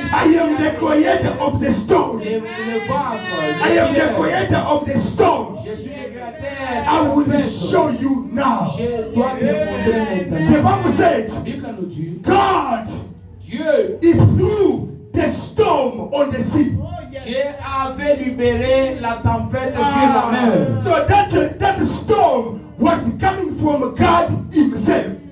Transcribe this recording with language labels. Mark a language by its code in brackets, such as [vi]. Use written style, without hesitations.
[en] I am the creator of the stone. [fr] le ventre. [en] I am the creator of the stone. [fr] Je suis le créateur. [en] I will show you now. [fr] Je dois te montrer [en] The [fr] maintenant. [en] Bible said, [fr] La Bible nous dit, [en] God, [fr] Dieu, [en] he threw the storm on the sea. [fr] Dieu avait libéré la tempête sur la mer. [en] So that storm was coming from God himself.